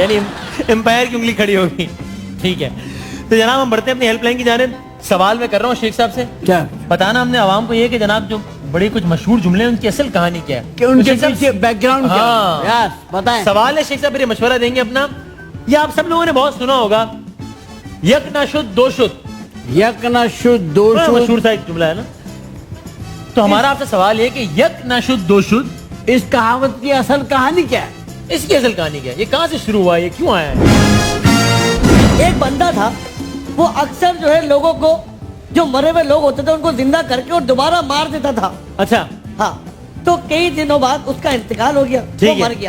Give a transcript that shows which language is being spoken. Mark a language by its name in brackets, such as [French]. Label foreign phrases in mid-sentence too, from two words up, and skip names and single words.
[Urdu] یعنی امپائر کی انگلی کھڑی ہوگی. ٹھیک ہے, تو جناب ہم بڑھتے ہیں اپنی ہیلپ لائن کی جانب. سوال میں کر رہا ہوں شیخ صاحب سے, کیا بتانا ہم نے عوام کو یہ کہ جناب جو بڑے کچھ مشہور جملے ہیں ان کی اصل کہانی کیا ہے, کہ ان کے شیخ صاحب پیچھے بیک گراؤنڈ کیا ہاں. ہے. یس بتائیں. سوال ہے شیخ صاحب, پھر یہ مشورہ دیں گے اپنا. یہ آپ سب لوگوں نے بہت سنا ہوگا, [Persian] یک نہ شد دو شد. یک نہ شد دو شد [Urdu] مشہور سا ایک جملہ ہے نا. تو ہمارا آپ سے سوال یہ کہ [Persian] یک نہ شد دو شد, [Urdu] اس کہاوت کی اصل کہانی کیا ہے؟ اس کی اصل کہانی کیا ہے؟ یہ کہاں سے شروع ہوا ہے, یہ کیوں آیا ہے؟ ایک بندہ تھا, وہ اکثر جو ہے لوگوں کو, جو مرے ہوئے لوگ ہوتے تھے ان کو زندہ کر کے اور دوبارہ مار دیتا تھا. اچھا, ہاں, تو کئی دنوں بعد اس کا انتقال ہو گیا, وہ مر گیا.